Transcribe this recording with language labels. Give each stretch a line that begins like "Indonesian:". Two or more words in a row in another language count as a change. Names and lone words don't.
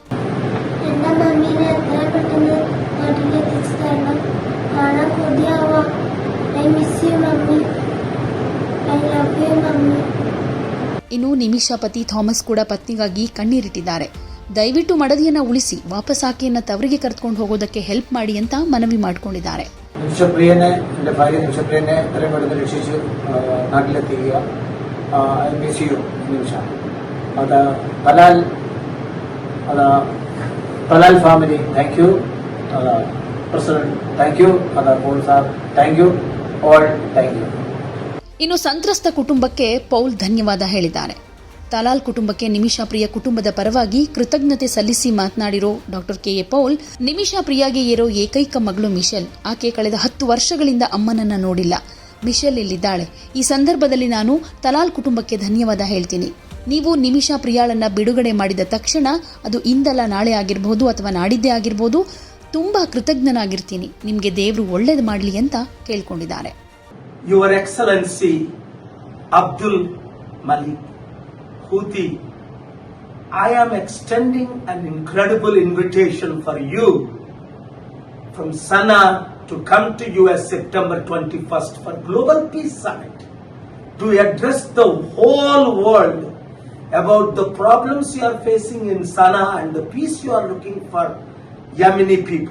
Kannada: ಇನ್ನು ನಿಮಿಷಾ ಪತಿ ಥಾಮಸ್ ಕೂಡ ಪತ್ನಿಗಾಗಿ ಕಣ್ಣೀರಿಟ್ಟಿದ್ದಾರೆ. ದಯವಿಟ್ಟು ಮಡದಿಯನ್ನ ಉಳಿಸಿ ವಾಪಸ್ ಆಕೆಯನ್ನ ತವರಿಗೆ ಕರೆದುಕೊಂಡು ಹೋಗೋದಕ್ಕೆ ಹೆಲ್ಪ್ ಮಾಡಿ ಅಂತ ಮನವಿ ಮಾಡಿಕೊಂಡಿದ್ದಾರೆ.
Malayalam: നിമിഷ പ്രിയനെ എൻ്റെ ഭാര്യ നിമിഷ പ്രിയനെ എത്രയും പെട്ടെന്ന് രക്ഷിച്ച് നാട്ടിലെത്തിക്കുക.
English: I miss you
Malayalam: നിമിഷ. അത് തലാൽ ഫാമിലി
English: thank you,
Malayalam: പ്രസിഡന്റ്
English: thank you, Paul Sab thank you, all thank you.
Kannada: ಇನ್ನು ಸಂತ್ರಸ್ತ ಕುಟುಂಬಕ್ಕೆ ಪೌಲ್ ಧನ್ಯವಾದ ಹೇಳಿದ್ದಾರೆ. ತಲಾಲ್ ಕುಟುಂಬಕ್ಕೆ ನಿಮಿಷಾ ಪ್ರಿಯಾ ಕುಟುಂಬದ ಪರವಾಗಿ ಕೃತಜ್ಞತೆ ಸಲ್ಲಿಸಿ ಮಾತನಾಡಿರೋ ಡಾಕ್ಟರ್ ಕೆಎ ಪೌಲ್, ನಿಮಿಷಾ ಪ್ರಿಯಾಗೆ ಇರೋ ಏಕೈಕ ಮಗಳು ಮಿಶೆಲ್. ಆಕೆ ಕಳೆದ 10 ವರ್ಷಗಳಿಂದ ಅಮ್ಮನನ್ನ ನೋಡಿಲ್ಲ. ಮಿಶೆಲ್ ಇಲ್ಲಿದ್ದಾಳೆ. ಈ ಸಂದರ್ಭದಲ್ಲಿ ನಾನು ತಲಾಲ್ ಕುಟುಂಬಕ್ಕೆ ಧನ್ಯವಾದ ಹೇಳ್ತೀನಿ. ನೀವು ನಿಮಿಷಾ ಪ್ರಿಯಾಳನ್ನ ಬಿಡುಗಡೆ ಮಾಡಿದ ತಕ್ಷಣ, ಅದು ಇಂದಲ್ಲ ನಾಳೆ ಆಗಿರಬಹುದು ಅಥವಾ ನಾಡಿದ್ದೇ ಆಗಿರಬಹುದು, ತುಂಬಾ ಕೃತಜ್ಞನಾಗಿರ್ತೀನಿ. ನಿಮ್ಗೆ ದೇವರು ಒಳ್ಳೇದು ಮಾಡಲಿ ಅಂತ ಕೇಳ್ಕೊಂಡಿದ್ದಾರೆ.
English: Your Excellency ಅಬ್ದುಲ್ ಮಲಿಕ್ Houthi, I am extending an incredible invitation for you from Sana'a to come to US September 21st for Global Peace Summit to address the whole world about the problems you are facing in Sana'a and the peace you are looking for Yemeni people.